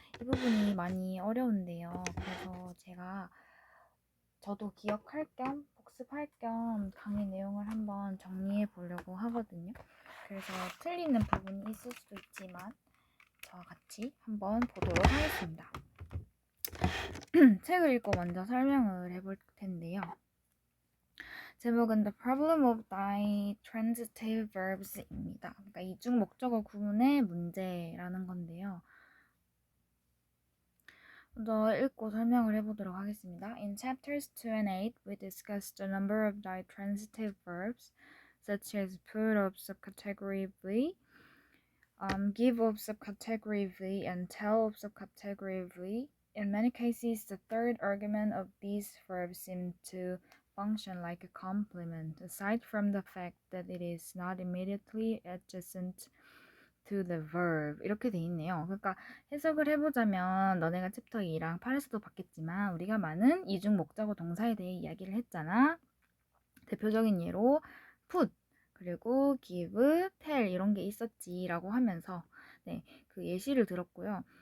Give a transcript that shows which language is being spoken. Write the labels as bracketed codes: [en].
[ko] 이 부분이 많이 어려운데요. 그래서 제가 저도 기억할 겸 복습할 겸 강의 내용을 한번 정리해 보려고 하거든요. 그래서 틀리는 부분이 있을 수도 있지만 저와 같이 한번 보도록 하겠습니다. 책을 읽고 먼저 설명을 해볼 텐데요. 제목은 [en] The Problem of Ditransitive Verbs [ko] 입니다. 그러니까 이중 목적어 구문의 문제라는 건데요. 먼저 읽고 설명을 해보도록 하겠습니다. [en] In chapters 2 and 8, we discussed a number of ditransitive verbs, such as put of subcategory V, give of subcategory V, and tell of subcategory V. In many cases, the third argument of these verbs seemed to function like a complement, aside from the fact that it is not immediately adjacent to the verb. [ko] 이렇게 돼 있네요. 그러니까 해석을 해보자면 너네가 챕터 2랑 8에서도 봤겠지만 우리가 많은 이중 목적어 동사에 대해 이야기를 했잖아. 대표적인 예로 put, 그리고 give, tell 이런 게 있었지라고 하면서 그 예시를 들었고요.